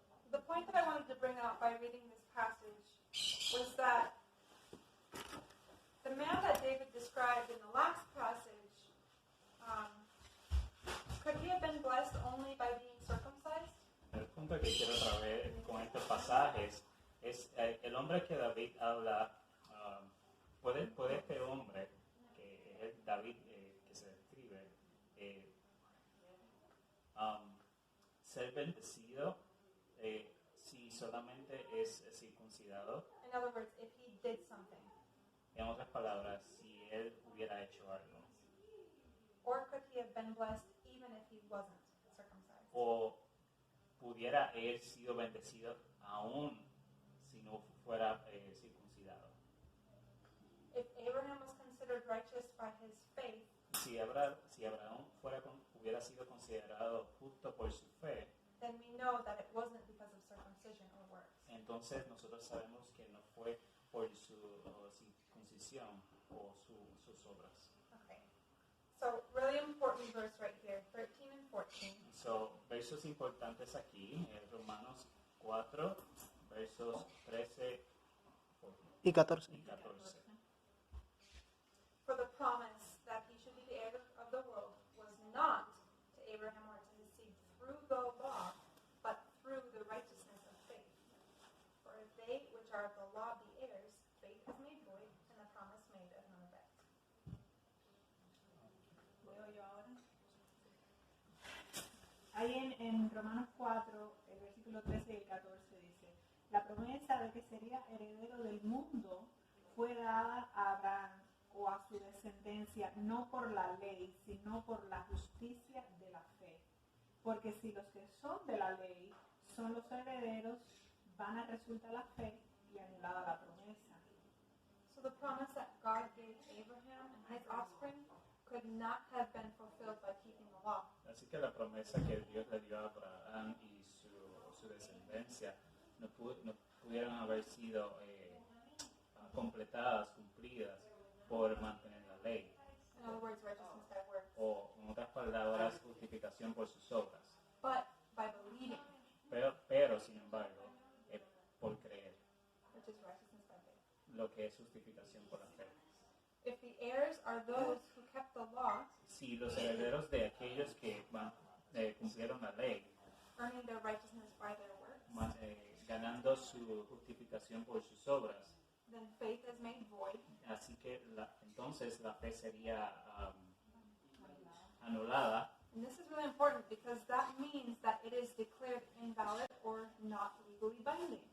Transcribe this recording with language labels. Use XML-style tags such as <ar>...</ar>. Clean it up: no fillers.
<en>The point that I wanted to bring out by reading this passage was that the man that David described in the last passage, could he have been blessed only by being circumcised?</en> <es>El punto que quiero traer con estos pasajes es el hombre que David habla. Puede este hombre, que es el David que se describe, ser bendecido si solamente es circuncidado.</es> <en>In other words, if he did something.</en> <es>En otras palabras, si él hubiera hecho algo.</es> <en>Or could he have been blessed even if he wasn't circumcised?</en> <es>O pudiera haber sido bendecido aún si no fuera circuncidado.</es> <en>If Abraham was considered righteous by his faith,</en> <es>Si Abraham hubiera sido considerado justo por su fe,</es> <en>then we know that it wasn't because of circumcision or works.</en> <es>entonces nosotros sabemos que no fue por su circuncisión o sus obras.</es> <en>Okay. So, really important verse right here, 13 and 14.</en> <es>So, versos importantes aquí, Romanos 4, versos 13 Y 14. y 14.</es> <en>For the promise that he should be the heir of the world was not to Abraham or to his seed through the law, but through the righteousness of faith. For if they which are of the law be heirs, faith is made void, and the promise made of none effect.</en> <es>Leo yo ahora. Ahí en Romanos 4, el versículo 13 y el 14 dice: la promesa de que sería heredero del mundo fue dada a Abraham o a su descendencia no por la ley, sino por la justicia de la fe. Porque si los que son de la ley son los herederos, vana resulta la fe y anulada la promesa.</es> <en>So the promise that God gave Abraham and his offspring could not have been fulfilled by keeping the law.</en> <es>Así que la promesa que Dios le dio a Abraham y su descendencia no pudieron haber sido completadas, cumplidas por mantener la ley.</es> <en>In other words, righteousness by works.</en> <es>O, en otras palabras, justificación por sus obras.</es> <en>But by believing,</en> <es>Pero sin embargo, por creer,</es> <en>which is righteousness by faith.</en> <es>lo que es justificación por la fe.</es> <en>If the heirs are those who kept the law,</en> <es>Si los herederos de aquellos que cumplieron la ley,</es> <en>earning their righteousness by their works,</en> <es>ganando su justificación por sus obras,</es> <en>then faith is made void,</en> <es>así que entonces la fe sería anulada.</es> <en>And this is really important because that means that it is declared invalid or not legally binding.</en>